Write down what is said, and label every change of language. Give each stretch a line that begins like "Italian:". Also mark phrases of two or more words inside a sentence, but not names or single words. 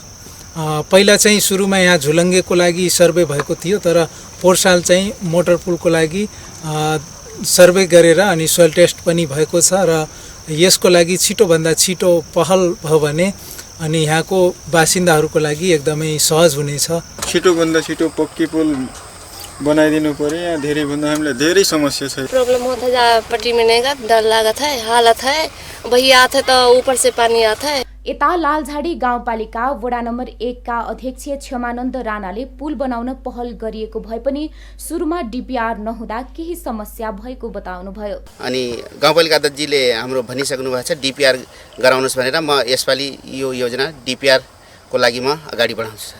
Nepali: पहिला चाहिँ सुरुमा यहाँ झुलङ्गेको लागि सर्वे भएको थियो, तर पोहोर साल चाहिँ मोटर पुलको लागि सर्वे गरेर अनि
English: soil test
Nepali: पनि भएको छ र यसको लागि छिटोभन्दा छिटो पहल भयो भने अनि यहाँको बासिन्दाहरूको लागि एकदमै सहज हुनेछ। छिटोभन्दा छिटो पक्की पुल बनाइदिनु पर्यो। यहाँ धेरैभन्दा हामीलाई धेरै समस्या छ।
Hindi: प्रॉब्लम होता है, जहाँ पट्टी मिलने का डर लागत है, हालत है, भैया आते तो ऊपर से पानी आता है।
Nepali: यता लालझाडी गाउँपालिका वडा नम्बर 1 का अध्यक्ष क्षमानन्द राणाले पुल बनाउन पहल गरिएको भए पनि सुरुमा डिपिआर नहुँदा केही समस्या भएको बताउनुभयो। अनि गाउँपालिका अध्यक्षजीले हाम्रो भनिसक्नु भएको छ डिपिआर गराउनुस् भनेर। म यसपालि यो योजना डिपिआर को लागि म अगाडि बढाउँछु।